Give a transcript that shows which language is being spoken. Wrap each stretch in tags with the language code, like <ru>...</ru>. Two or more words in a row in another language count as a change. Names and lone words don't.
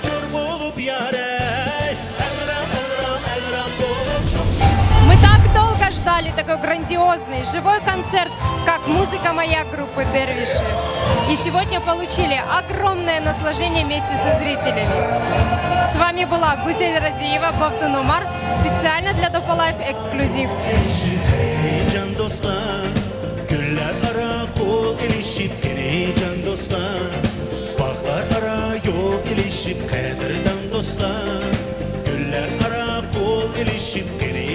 <ru>Мы так долго ждали такой грандиозный живой концерт, как музыка моя группы «Дервиши». И сегодня получили огромное наслаждение вместе со зрителями. С вами была Гузель Разиева, Бавдун Умар, специально для Dopa Life эксклюзив.</ru> <crh>Can dostlar, güller ara kol ilişip gene can dostlar, bağlar ara yol ilişip kaderden dostlar, güller ara kol ilişip</crh>